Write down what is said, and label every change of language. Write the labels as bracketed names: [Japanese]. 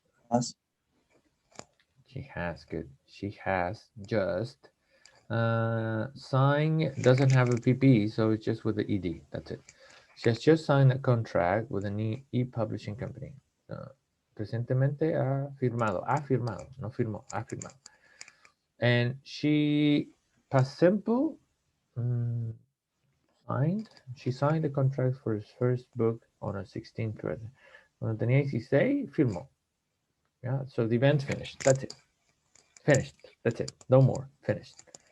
[English] Has. She has. Good. She has just. Sign doesn't have a PP, so it's just with the ed. That's it. She has just signed a contract with an e-publishing company. [Spanish] Recientemente ha firmado, no firmó, ha firmado. [English] And she, past simple, signed. She signed the contract for his first book on her 16th birthday. [Spanish] Cuando tenía 16, firmó. [English] Yeah, so the event finished. That's it. Finished. That's it. No more. Finished.